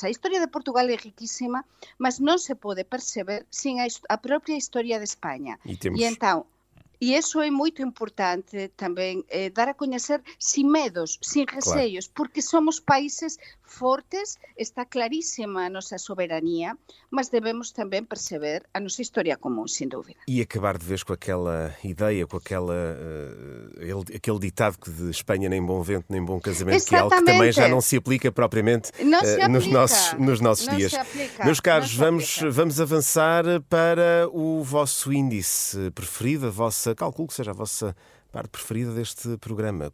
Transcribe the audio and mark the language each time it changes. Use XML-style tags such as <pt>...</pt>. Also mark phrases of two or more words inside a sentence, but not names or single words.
<gl>A historia de Portugal é riquísima, mas non se pode perceber sin a propia historia de España. E temos... E então, e iso é moito importante tamén, dar a coñecer sin medos, sin receios, porque somos países fortes, está clarísima a nosa soberanía, mas debemos tamén perceber a nosa historia común, sin dúvida.</gl> <pt>E acabar de vez com aquela ideia, com aquele ditado que de Espanha nem bom vento, nem bom casamento, que é algo que também já não se aplica propriamente nos nossos dias. Meus caros, vamos avançar para o vosso índice preferido, calculo que seja a vossa parte preferida deste programa.</pt>